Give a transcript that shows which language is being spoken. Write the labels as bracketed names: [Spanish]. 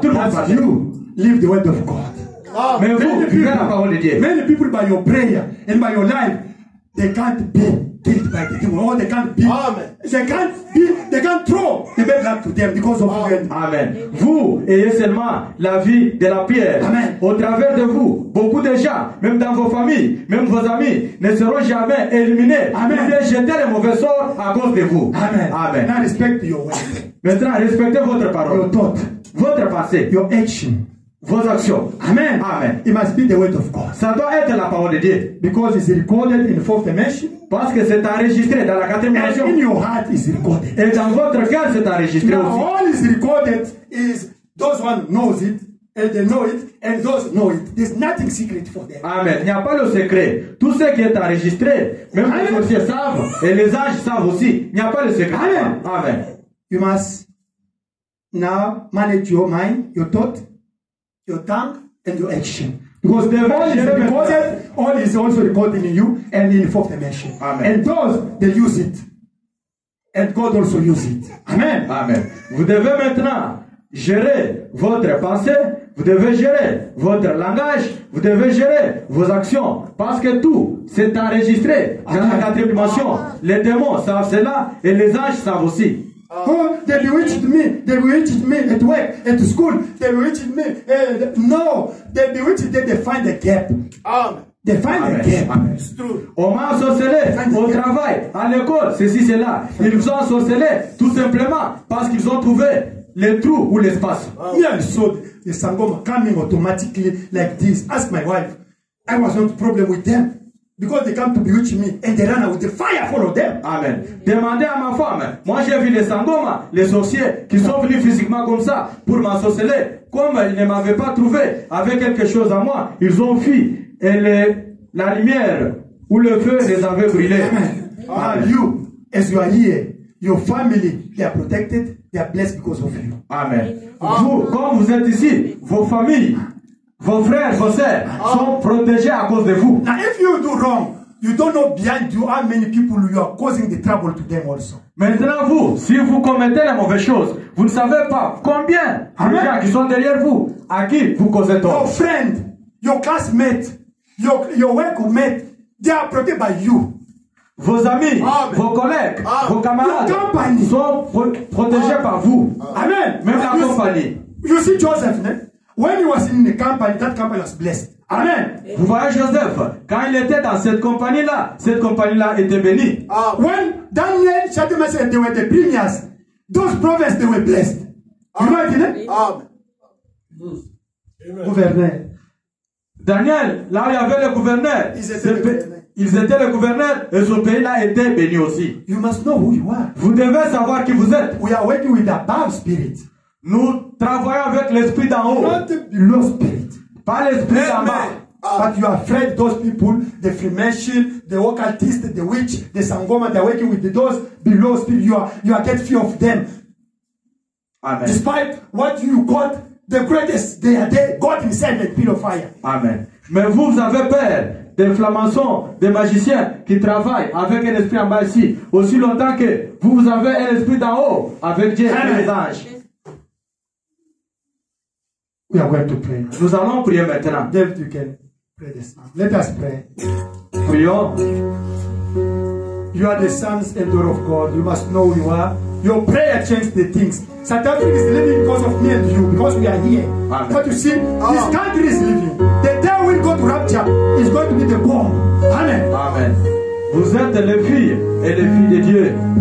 [French] Tout le monde [English] As [French] partait. [English] you live the word of God. [French] Mais vous, vivez la parole de Dieu. [English] Many people by your prayer and by your life, they can't be killed by the demon. Or they can't be. Amen. They can't throw the bad luck to them because of you. Amen. [French] Vous ayez seulement la vie de la pierre. Amen. Au travers de vous, beaucoup de gens, même dans vos familles, même vos amis, ne seront jamais éliminés. Amen. Ils vont jeter les mauvais sorts à cause de vous. Amen. Amen. [English] Now respect your word, [French] Maintenant, respectez votre parole, [English] your thought, [French] votre pensée, [English] your action. [French] vos actions. [English] Amen. Amen. It must be the word of God. [French] Ça doit être la parole de Dieu. [English] Because it's recorded in the fourth dimension. [French] Parce que c'est enregistré dans la quatrième [English] And [French] dimension. [English] in your heart is recorded. [French] Et dans votre cœur, c'est enregistré [English] Now [French] aussi. [English] all is recorded is those one knows it and they know it and those know it. There's nothing secret for them. [French] Amen. Il n'y a pas le secret. Tout ce qui est enregistré, même les sorciers savent, et les anges savent aussi. Il n'y a pas le secret. Amen. Amen. [English] You must now manage your mind, your thought, your tongue, and your action. Because the all is recorded, all is also recorded in you and in the fourth dimension. Amen. And those, they use it. And God also use it. Amen. Amen. [French] Vous devez maintenant gérer votre pensée, vous devez gérer votre langage, vous devez gérer vos actions. Parce que tout, c'est enregistré dans la quatrième dimension. Les démons savent cela et les anges savent aussi. [English] Oh, they bewitched me. They bewitched me at work, at school. They bewitched me. No, they bewitched. They find a gap. Amen. They find Amen. a gap. Amen. It's true. [French] On m'a ensorcelé au travail, à l'école, ceci, cela. Ils nous ont ensorcelé tout simplement parce qu'ils ont trouvé les trous ou l'espace. [English] Me, I saw the sangoma coming automatically like this. Ask my wife. I was not problem with them. Because they come to bewitch me and they run out with the fire follow them. [French] Amen. Demandez à ma femme. Moi, j'ai vu les Sangoma, les sorciers, qui sont venus physiquement comme ça pour m'ensorceler. Comme ils ne m'avaient pas trouvé avec quelque chose à moi, ils ont fui. Et la lumière ou le feu les avait brûlés. Amen. [English] You, as you are here, your family, they are protected, they are blessed because of you. Amen. [French] Vous, comme vous êtes ici, vos familles, vos frères, vos sœurs sont protégés à cause de vous. [English] Now, if you do wrong, you don't know behind you how many people you are causing the trouble to them also. [French] Maintenant, vous, si vous commettez les mauvaises choses, vous ne savez pas combien de gens qui sont derrière vous, à qui vous causez tort. [English] Your friend, your classmate, your workmate, they are protected by you. [French] Vos amis, vos collègues, vos camarades sont protégés par vous. Amen. Même la compagnie. [English] You see Joseph, when he was in the company, that company was blessed. Amen. [French] Vous voyez Joseph, quand il était dans cette compagnie-là était bénie. [English] When Daniel, Shadrach, said they were the premiers, those prophets, they were blessed. You know it, Gouverneur. [French] Daniel, là où il y avait le gouverneur, ils étaient le gouverneur et ce pays-là était béni aussi. [English] You must know who you are. [French] Vous devez savoir qui vous êtes. [English] We are working with the above spirit. [French] Nous travaillons avec l'esprit d'en haut. [English] Not the below spirit. [French] Pas l'esprit d'en bas. [English] But you are afraid those people, the Freemason, the occultist, the witch, the Sangoma, they are working with those below spirit. You are get fear of them. Amen. Despite what you got, the greatest, they are there. God himself and pillar of fire. Amen. [French] Mais vous avez peur des francs-maçons, des magiciens qui travaillent avec un esprit en bas ici, aussi longtemps que vous avez un esprit d'en haut avec Dieu et les anges. [English] We are going to pray. [French] Nous allons prier maintenant. [English] David, you can pray this now. Let us pray. [French] Prions. [English] You are the sons and daughters of God. You must know who you are. Your prayer changes the things. South Africa is living because of me and you, because we are here. Amen. But you see, this country is living. The day will go to rapture is going to be the bomb. Amen. Amen. [French] Vous êtes les filles et les filles de Dieu.